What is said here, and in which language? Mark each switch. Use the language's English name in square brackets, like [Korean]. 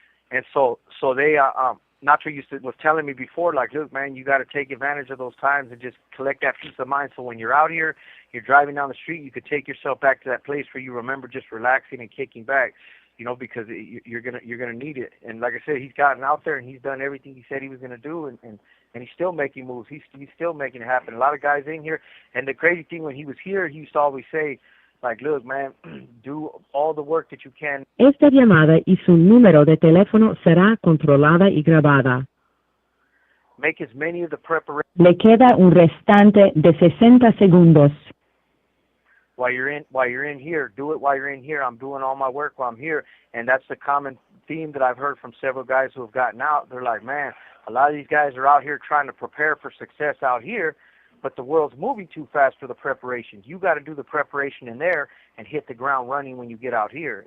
[English] And so they Nacho was telling me before, like, look, man, you got to take advantage of those times and just collect that peace of mind. So when you're out here, you're driving down the street, you could take yourself back to that place where you remember just relaxing and kicking back, you know, because you're gonna need it. And like I said, he's gotten out there and he's done everything he said he was gonna do, and he's still making moves. He's still making it happen. A lot of guys in here, and the crazy thing, when he was here, he used to always say, like, look, man, do all the work that you can. [Spanish] Esta llamada y su número de teléfono será controlada y grabada. [English] Make as many of the preparations. [Spanish] Le queda un restante de 60 segundos. [English] While you're in here, do it while you're in here. I'm doing all my work while I'm here, and that's the common theme that I've heard from several guys who have gotten out. They're like, man, a lot of these guys are out here trying to prepare for success out here, but the world's moving too fast for the preparation. You got to do the preparation in there and hit the ground running when you get out here.